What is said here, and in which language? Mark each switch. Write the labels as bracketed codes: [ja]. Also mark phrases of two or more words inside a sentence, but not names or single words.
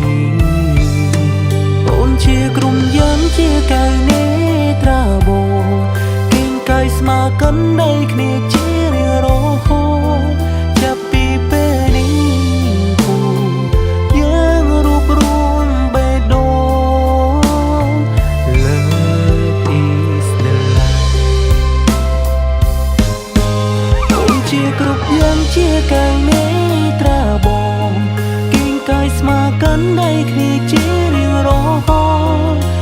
[km] អូនជាក្រុមយើងជាកែវនេត្រាបងគៀង កាយស្មាកាន់ដៃគ្នាជារៀងរហូតចាប់ពីពេលនេះពូយើងរួបរួមបេះដូង [en] Love is the life [km] អូនជាគ្រប់យ៉ាងជាកែវនេត្រាបងគៀងកាយស្មាកាន់ដៃគ្នាជារៀងរហូត